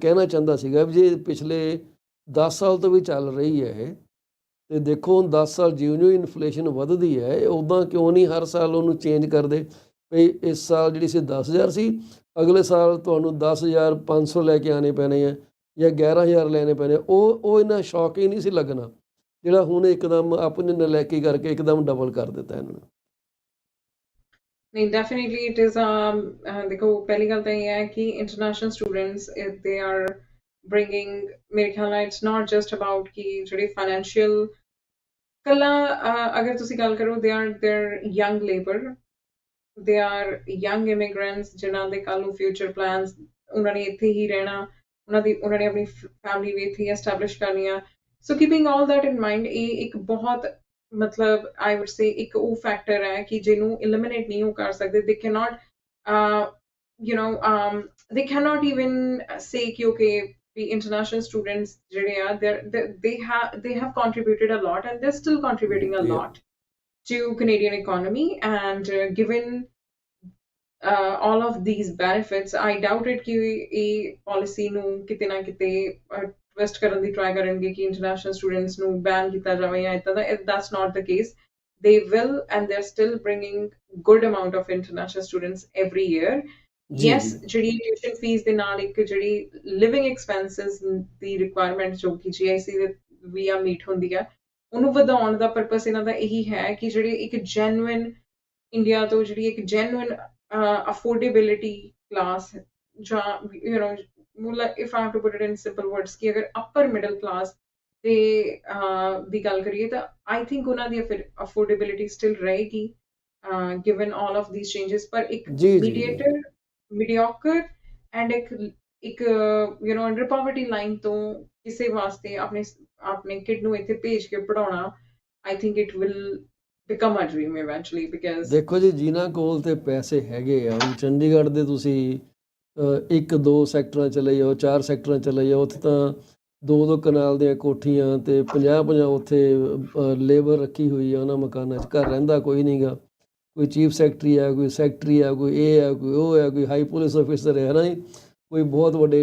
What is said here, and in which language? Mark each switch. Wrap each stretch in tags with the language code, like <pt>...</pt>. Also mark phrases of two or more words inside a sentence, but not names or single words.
<pa>ਕਹਿਣਾ ਚਾਹੁੰਦਾ ਸੀਗਾ ਵੀ ਜੇ ਪਿਛਲੇ 10 ਸਾਲ ਤੋਂ ਵੀ ਚੱਲ ਰਹੀ ਹੈ ਇਹ ਅਤੇ ਦੇਖੋ ਹੁਣ 10 ਸਾਲ ਜਿਉਂ-ਜਿਉਂ ਇਨਫਲੇਸ਼ਨ ਵੱਧਦੀ ਹੈ ਉੱਦਾਂ ਕਿਉਂ ਨਹੀਂ ਹਰ ਸਾਲ ਉਹਨੂੰ ਚੇਂਜ ਕਰਦੇ ਵੀ ਇਸ ਸਾਲ ਜਿਹੜੀ ਸੀ 10,000 ਸੀ ਅਗਲੇ ਸਾਲ ਤੁਹਾਨੂੰ 10,500 ਲੈ ਕੇ ਆਉਣੇ ਪੈਣੇ ਆ ਜਾਂ 11,000 ਲੈਣੇ ਪੈਣੇ ਉਹ ਇੰਨਾ ਸ਼ੌਕ ਹੀ ਨਹੀਂ ਸੀ ਲੱਗਣਾ ਜਿਹੜਾ ਹੁਣ ਇੱਕਦਮ ਆਪਣੀ ਨਲਾਇਕੀ ਕਰਕੇ ਇੱਕਦਮ ਡਬਲ ਕਰ ਦਿੱਤਾ ਇਹਨਾਂ ਨੇ ਨਹੀਂ,</pa> <en>definitely it is</en> <pa>ਦੇਖੋ ਪਹਿਲੀ ਗੱਲ ਤਾਂ ਇਹ ਹੈ ਕਿ</pa> <en>international students, if they are bringing,</en> <pa>ਮੇਰੇ ਖਿਆਲ ਨਾਲ</pa> <en>it's not just about</en> <pa>ਕਿ ਜਿਹੜੇ financial ਕੱਲਾ ਅਗਰ ਤੁਸੀਂ ਗੱਲ ਕਰੋ,</pa> <en>they're young labor, they are young immigrants</en> <pa>ਜਿਨ੍ਹਾਂ ਦੇ ਕੱਲ੍ਹ ਨੂੰ</pa> <en>future plans,</en> <pa>ਉਹਨਾਂ ਨੇ ਇੱਥੇ ਹੀ ਰਹਿਣਾ, ਉਹਨਾਂ ਨੇ ਆਪਣੀ ਫੈਮਿਲੀ ਵੀ ਇੱਥੇ ਹੀ ਐਸਟੈਬਲਿਸ਼ ਕਰਨੀ ਆ.</pa> <en>so keeping all that in mind,</en> <pa>ਇਹ ਇੱਕ ਬਹੁਤ ਮਤਲਬ</pa> <en>I would say</en> <pa>ਇੱਕ ਉਹ ਫੈਕਟਰ ਹੈ ਕਿ ਜਿਹਨੂੰ eliminate ਨਹੀਂ ਉਹ ਕਰ ਸਕਦੇ.</pa> <en>They cannot they cannot even say ਕਿ okay, the international students</en> <pa>ਜਿਹੜੇ ਆ</pa> <en>they have contributed a lot and they're still contributing a lot to Canadian economy, and given all of these benefits, I doubted</en> <pa>ਕਿ ਇਹ policy ਨੂੰ ਕਿਤੇ ਨਾ ਕਿਤੇ twist ਕਰਨ ਦੀ try ਕਰਨਗੇ ਕਿ</pa> <en>international students</en> <pa>ਨੂੰ ban ਕੀਤਾ ਜਾਵੇ ਜਾਂ ਏਦਾਂ ਦਾ.</pa> <en>That's not the case. They will, and they're still bringing good amount of international students every year.</en> <pa>ਜੀ</pa> <en>Yes,</en> <pa>ਜੀ ਜਿਹੜੀ</pa> <en>tuition fees</en> <pa>ਦੇ ਨਾਲ ਇੱਕ ਜਿਹੜੀ</pa> <en>living expenses</en> <pa>ਦੀ requirement ਜੋ ਕਿ GIC ਦੇ</pa> <en>via meet</en> <pa>ਹੁੰਦੀ ਆ, ਉਹਨੂੰ ਵਧਾਉਣ ਦਾ purpose ਇਹਨਾਂ ਦਾ ਇਹੀ ਹੈ ਕਿ ਜਿਹੜੀ ਇੱਕ genuine ਇੰਡੀਆ ਤੋਂ ਜਿਹੜੀ ਇੱਕ</pa> <en>genuine affordability class</en> <pa>ਜਾਂ</pa> <en>if I have to put it in simple words</en> <pa>ਕਿ ਅਗਰ</pa> <en>upper middle class</en> <pa>ਦੀ ਗੱਲ ਕਰੀਏ ਤਾਂ</pa> <en>I think</en> <pa>ਉਹਨਾਂ ਦੀ</pa> <en>affordability still</en> <pa>ਰਹੇਗੀ</pa> <en>given all of these changes,</en> <pa>ਪਰ ਇੱਕ ਜੀ ਜੀ ਜੀ</pa> <en>mediocre and ਇੱਕ under poverty line</en> <pa>ਤੋਂ ਕਿਸੇ ਵਾਸਤੇ ਆਪਣੇ ਕਿਡ ਨੂੰ ਇੱਥੇ ਭੇਜ ਕੇ ਪੜਾਉਣਾ</pa> <en>I think it will become a dream eventually because</en> <pa>ਦੇਖੋ ਜੀ, ਜਿਨ੍ਹਾਂ ਕੋਲ ਤੇ ਪੈਸੇ ਹੈਗੇ ਆ, ਹੁਣ ਚੰਡੀਗੜ੍ਹ ਦੇ ਤੁਸੀਂ 1-2 ਸੈਕਟਰਾਂ ਚਲੇ ਜਾਓ, 4 ਸੈਕਟਰਾਂ ਚਲੇ ਜਾਓ, ਉੱਥੇ ਤਾਂ 2-2 ਕਨਾਲ ਦੀਆਂ ਕੋਠੀਆਂ ਤੇ 50-50 ਉੱਥੇ ਲੇਬਰ ਰੱਖੀ ਹੋਈ ਆ ਉਹਨਾਂ ਮਕਾਨਾਂ 'ਚ। ਘਰ ਰਹਿੰਦਾ ਕੋਈ ਨਹੀਂ ਗਾ, ਕੋਈ</pa> <en>chief secretary</en> <pa>ਆ, ਕੋਈ ਸੈਕਟਰੀ ਆ, ਕੋਈ ਇਹ ਆ, ਕੋਈ ਉਹ ਆ, ਕੋਈ</pa> <en>high police officer</en> <pa>ਹੈ ਨਾ ਜੀ, ਕੋਈ ਬਹੁਤ ਵੱਡੇ</pa>